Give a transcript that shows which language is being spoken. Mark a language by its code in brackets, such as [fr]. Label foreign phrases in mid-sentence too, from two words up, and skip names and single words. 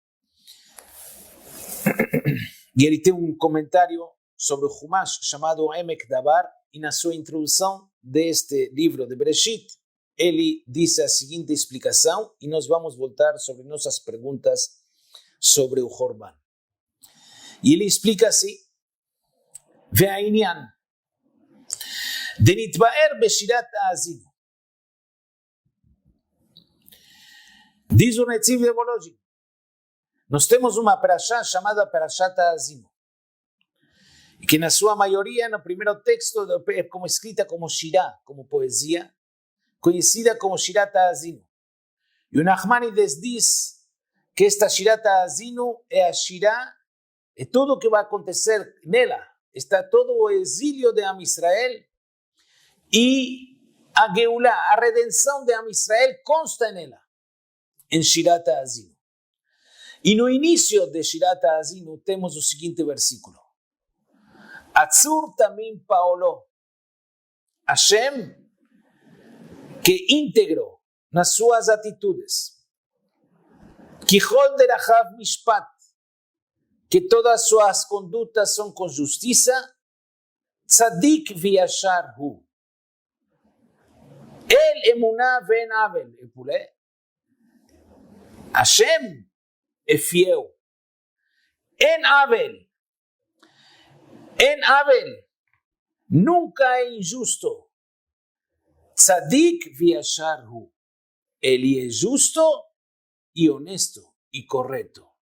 [es] Y él tiene un comentario sobre el Humash llamado Emek Dabar, y en su introducción de este libro de Bereshit, él dice la siguiente explicación, y nos vamos a voltar sobre nuestras preguntas sobre el Jorban. Y él explica así, [he] והעניין, דנתבאר בשירת האזינו. [es] Dice un Netziv de Volozhin, [pt] nós temos uma perashá chamada [he] פרשת האזינו, [pt] que na sua maioria, no primeiro texto, é como escrita como shirá, como poesia, conhecida como [he] שירת האזינו. [pt] E o Nachmanides diz que esta [he] שירת האזינו [pt] é a shirá, é tudo o que vai acontecer nela. Está todo o exílio de [he] עם ישראל [pt] e a Geulah, a redenção de [he] עם ישראל [pt] consta nela, em [he] שירת האזינו. [pt] E no início de [he] שירת האזינו [pt] temos o seguinte versículo. [he] הצור תמים פעלו, ה, [pt] que íntegro nas suas atitudes, [he] כי כל דרכיו משפט, [pt] que todas suas condutas são com justiça, [he] צדיק וישר הוא. אל אמונה ואין עול, [pt] Hashem é fiel. [he] אין עול, [pt] nunca é injusto. [he] צדיק וישר הוא. [pt] Ele é justo e honesto e correto.